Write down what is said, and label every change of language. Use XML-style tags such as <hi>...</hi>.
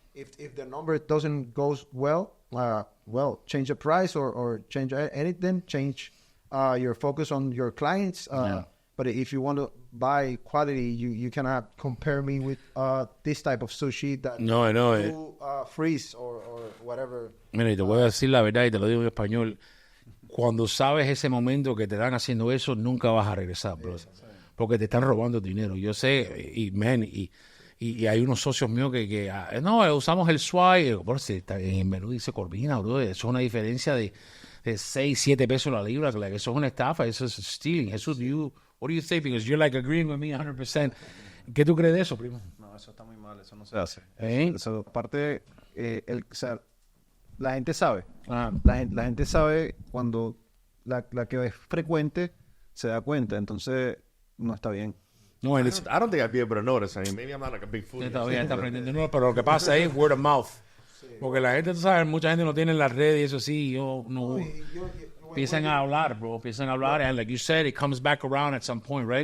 <en>If the number doesn't go well, change the price or change anything. Change your focus on your clients. But if you want to buy quality, you cannot compare me with this type of sushi that No, I know. you freeze or whatever.</en> <es>Mira, y te voy a decir la verdad y te lo digo en español. Cuando sabes ese momento que te dan haciendo eso, nunca vas a regresar, bro. Porque te están robando dinero. Yo sé, y hay unos socios míos que no, usamos el swai. En el menú dice corvina, bro. Eso es una diferencia de 6, 7 pesos la libra. Eso es una estafa, eso es stealing.</es> <en>Jesús, what do you think? Because you're like agreeing with me 100%.</en> <es>¿Qué tú crees de eso, primo? No, eso está muy mal, eso no se hace. ¿Eh? Eso, aparte, o sea, la gente sabe. Ah. La gente sabe cuando la que es frecuente se da cuenta, entonces no está bien. No,</es> <en>I don't think I'd be able to notice. I mean, maybe I'm not like a big foodie.</en> <es>Todavía está aprendiendo. No, pero lo que pasa es word of mouth. Porque la gente, tú sabes, mucha gente no tiene las redes y eso sí, empiezan a hablar, bro. Empiezan a hablar,</es> <en>and like you said, it comes back around at some point, right?</en>